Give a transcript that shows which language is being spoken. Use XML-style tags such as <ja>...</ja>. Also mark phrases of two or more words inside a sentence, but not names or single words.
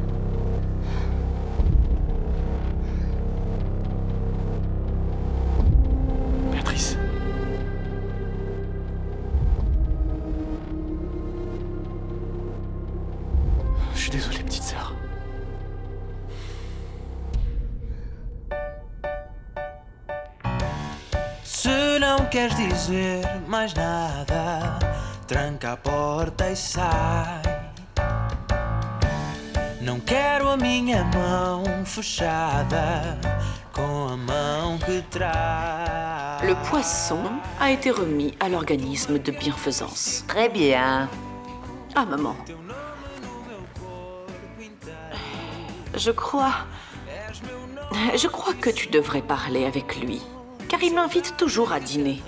<fr>Béatrice? Je suis désolé, petite sœur.</fr> <pt>Se não queres dizer mais nada, tranca a porta e sai. Não quero a minha mão fechada com a mão que traz.</pt> <fr>Le poisson a été remis à l'organisme de bienfaisance. Très bien. Ah, maman. Je crois que tu devrais parler avec lui, car il m'invite toujours à dîner.</fr>